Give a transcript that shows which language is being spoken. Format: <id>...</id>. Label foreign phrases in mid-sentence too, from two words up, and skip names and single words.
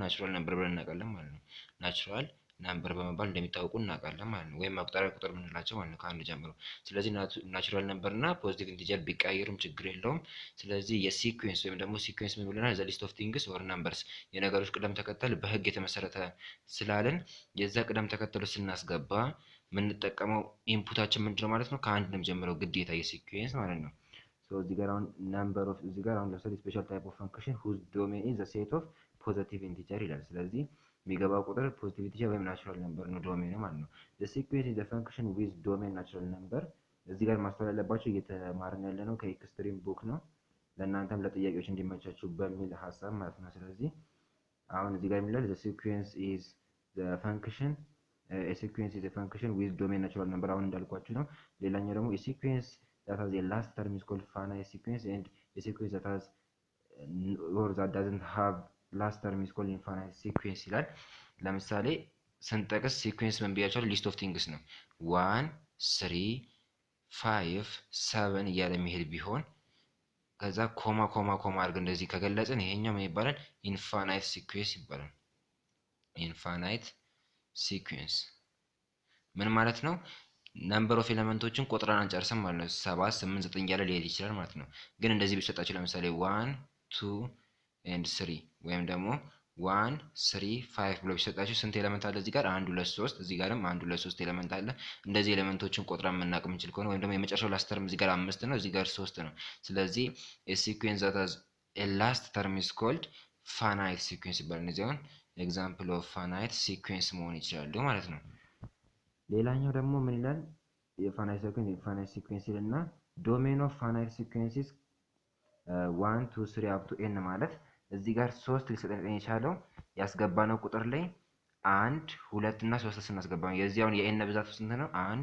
<en>natural number</en> <am>ብለን እናውቃለን ማለት ነው።</am> <en>natural number</en> <am>በመባል እንደሚታወቁ እናውቃለን ማለት ነው። ወይም መቁጠሪያ ቁጥር የምንላቸው ማለት ነው ከአንድ ጀምሮ። ስለዚህ</am> <en>natural number</en> <am>እና</am> <en>positive integer</en> <am>ቢቀያየሩም ችግር የለውም። ስለዚህ የሲኩዌንስ ወይም ደግሞ ሲኩዌንስ ምን ብለናል?</am> <en>the list of things or numbers</en> <am>የነገሮች ቅደም ተከተል በህግ የተመሰረተ ስላለን የዛ ቅደም ተከተሉ ስናስገባ የምንጠቀመው ኢንፑታችን ምንድነው ማለት ነው? ከአንድ ነው የሚጀምረው ግዴታ የሲኩዌንስ ማለት ነው። ሶ እዚህ ጋር አሁን</am> <en>number of</en> <am>እዚህ ጋር አሁን ለምሳሌ</am> <en>special type of function whose domain is the set of positive integer</en> <am>ይላል። ስለዚህ የሚገባው ቁጥር</am> <en>positive integer</en> <am>ወይም</am> <en>natural number</en> <am>ነው ዶሜኑ ማለት ነው።</am> <en>the sequence is the function with domain natural number።</en> <am>እዚህ ጋር ማስተዋል ያለባቸው እየተማርን ያለ ነው ከኤክስትሪም ቡክ ነው፣ ለእናንተም ለጥያቄዎች እንዲመቻችሁ በሚል ሀሳብ ማለት ነው። ስለዚህ አሁን እዚህ ጋር የሚለው</am> <en>the sequence is the function a sequence is a function with domain natural number</en> <am>አሁን እንዳልኳችሁ ነው። ሌላኛው ደግሞ</am> <en>a sequence that has a last term is called finite sequence and a sequence that has or that doesn't have last term is called infinite sequence</en> <am>ይላል። ለምሳሌ ስንጠቅስ ሲኩዌንስ ምን ብያችኋለሁ?</am> <en>list of things</en> <am>ነው። 1 3 5 7 እያለ መሄድ ቢሆን ከዛ ኮማ ኮማ ኮማ አድርገን እንደዚህ ከገለጽን ይሄኛው ምን ይባላል?</am> <en>infinite sequence</en> <am>ይባላል።</am> <en>infinite sequence</en> <am>ምን ማለት ነው?</am> <en>number of</en> <am>ኤሌመንቶችን ቆጥረን አንጨርስም ማለት ነው። 7 8 9 እያለ ሊሄድ ይችላል ማለት ነው። ግን እንደዚህ ቢሰጣችሁ ለምሳሌ 1 2 and 3 ወይም ደግሞ 1 3 5 ብሎ ቢሰጣችሁ ስንት ኤሌመንት አለ እዚህ ጋር? 1 2 3 እዚህ ጋርም 1 2 3 ኤሌመንት አለ። እንደዚህ ኤሌመንቶችን ቆጥረን መናቅ የምንችል ከሆነ ወይም ደግሞ የመጨረሻው</am> <en>last term</en> <am>እዚህ ጋር 5 ነው፣ እዚህ ጋር 3 ነው። ስለዚህ</am> <en>a sequence that has a last term is called finite sequence</en> <am>ይባላል። እነዚህ አሁን</am> <en>example of finite sequence</en> <am>መሆን ይችላሉ ማለት ነው። ሌላኛው ደግሞ ምን ይላል?</am> <en>finite sequence</en> <am>ይልና</am> <en>domain of finite sequences</en> <am>1 2 3</am> <en>up to n</en> <am>ማለት እዚህ ጋር 3 ሊሰጠን የቻለው ያስገባነው ቁጥር ላይ 1 2 እና 3 ስናስገባ ነው። የዚያውን የኤን ብዛት ስንት ነው?</am>